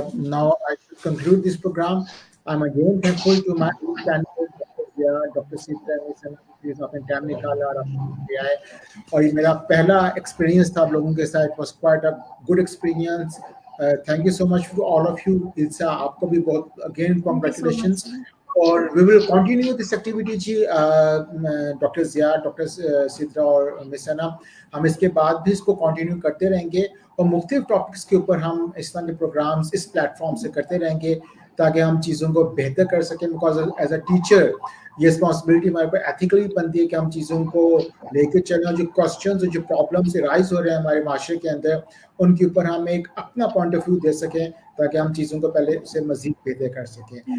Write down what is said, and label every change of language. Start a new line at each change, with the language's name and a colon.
English: Now I should conclude this program. I'm again thankful to my panel, Dr.
Urdu: Sita, please اپنے time نکالا اور آپ آئے. اور یہ میرا پہلا ایکسپیرینس تھا آپ لوگوں کے ساتھ.
English: It was quite a good experience. Thank you so much to all of you.
Urdu: Ilsa, آپ کو بھی بہت
English: again congratulations. اور we will continue this activity جی.
Urdu: Doctor Zia, doctor Sidra اور مس انم, ہم اس کے بعد بھی اس کو کنٹینیو کرتے رہیں گے اور مختلف ٹاپکس کے اوپر ہم اس طرح کے پروگرامس اس پلیٹ فارم سے کرتے رہیں گے تاکہ ہم چیزوں کو بہتر کر سکیں.
English: because as a teacher
Urdu: یہ رسپانسبلٹی ہمارے اوپر ایتھیکلی بنتی ہے کہ ہم چیزوں کو لے کے چلیں, اور جو کوسچنز اور جو پرابلمس رائز ہو رہے ہیں ہمارے معاشرے کے اندر ان کے اوپر ہم ایک اپنا پوائنٹ آف ویو دے سکیں تاکہ ہم چیزوں کو پہلے سے مزید بہتر کر سکیں.